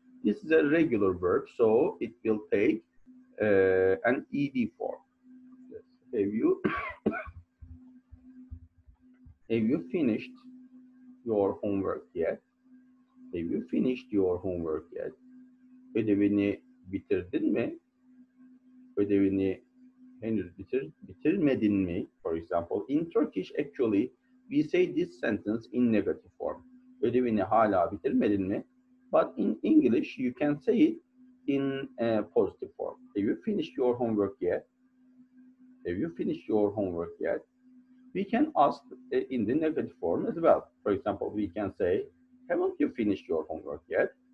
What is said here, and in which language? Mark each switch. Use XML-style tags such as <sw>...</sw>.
<en>This is a regular verb, so it will take an ed form. Have you have you finished your homework yet? Have you finished your homework yet?</en> <tr>Ödevini bitirdin mi? Ödevini henüz bitirmedin mi?</tr> <en>For example, in Turkish, actually, we say this sentence in negative form.</en> <tr>Ödevini hala bitirmedin mi?</tr> <en>But in English, you can say it in positive form. Have you finished your homework yet? Have you finished your homework yet? We can ask in the negative form as well. For example, we can say, haven't you finished your homework yet?</en>